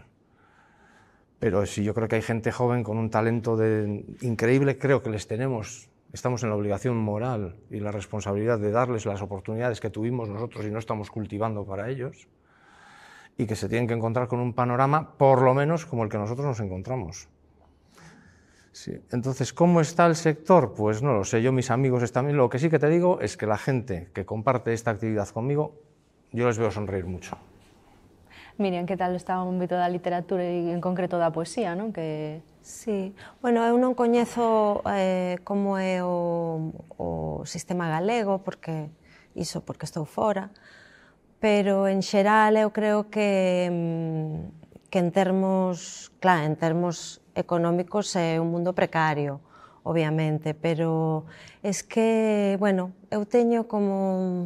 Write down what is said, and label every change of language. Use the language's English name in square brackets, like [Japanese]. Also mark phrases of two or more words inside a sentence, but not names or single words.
[Spanish] Pero sí, yo creo que hay gente joven con un talento increíble, creo que estamos en la obligación moral y la responsabilidad de darles las oportunidades que tuvimos nosotros y no estamos cultivando para ellos, y que se tienen que encontrar con un panorama, por lo menos, como el que nosotros nos encontramos. Sí. Entonces, ¿cómo está el sector? Pues no lo sé, yo, mis amigos están bien. Lo que sí que te digo es que la gente que comparte esta actividad conmigo, yo les veo sonreír mucho. Miriam, [Galician] que tal está o ámbito da literatura e en concreto da poesía, non? Que... [Spanish] Sí, bueno, [Galician] eu non coñezo como é o sistema galego, porque estou fora, pero en xeral eu creo que en termos, claro, en termos económicos é un mundo precario, obviamente, [Spanish] pero es que, bueno, [Galician] eu teño como...